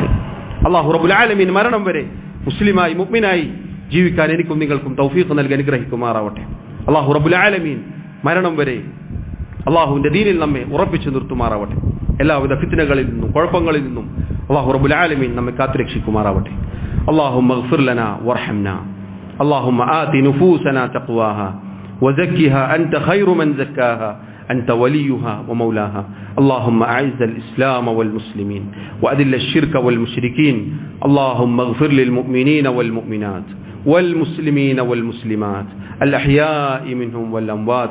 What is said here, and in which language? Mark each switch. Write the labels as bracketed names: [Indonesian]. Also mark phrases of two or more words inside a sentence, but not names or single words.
[Arabic] الله رب العالمين [Malayalam] മരണം വരെ മുസ്ലിമായി മുഅ്മിനായി ജീവിക്കാൻ എനിക്കും നിങ്ങൾക്കും തൗഫീഖ് നൽകി അനുഗ്രഹിക്കുമാറാവട്ടെ. [Arabic] الله رب العالمين [Malayalam] മരണം വരെ അല്ലാഹുവിന്റെ ദീനിൽ നമ്മെ ഉറപ്പിച്ചു നിർത്തുമാറാവട്ടെ. എല്ലാവിധ ഫിത്നകളിൽ നിന്നും കുഴപ്പങ്ങളിൽ നിന്നും [Arabic] الله رب العالمين [Malayalam] നമ്മെ കാത്തുരക്ഷിക്കുമാറാവട്ടെ. [Arabic] اللهم اغفر لنا وارحمنا. اللهم آت نفوسنا تقواها وزكها أنت خير من زكاها أنت وليها ومولاها. اللهم أعز الإسلام والمسلمين وأذل الشرك والمشركين. اللهم اغفر للمؤمنين والمؤمنات والمسلمين والمسلمات الأحياء منهم والأموات.